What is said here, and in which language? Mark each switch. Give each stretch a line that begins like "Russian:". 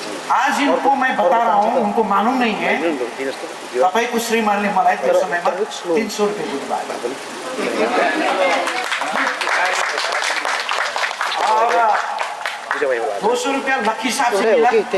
Hindi: आज इनको मैं बता रहा हूँ, उनको मालूम नहीं है।
Nepali: तपाईँको श्रीमानले मलाई त्यो समयमा 300 रुपियाँ दिनुभयो।
Hindi: और 200 रुपया लकी साहब से मिला।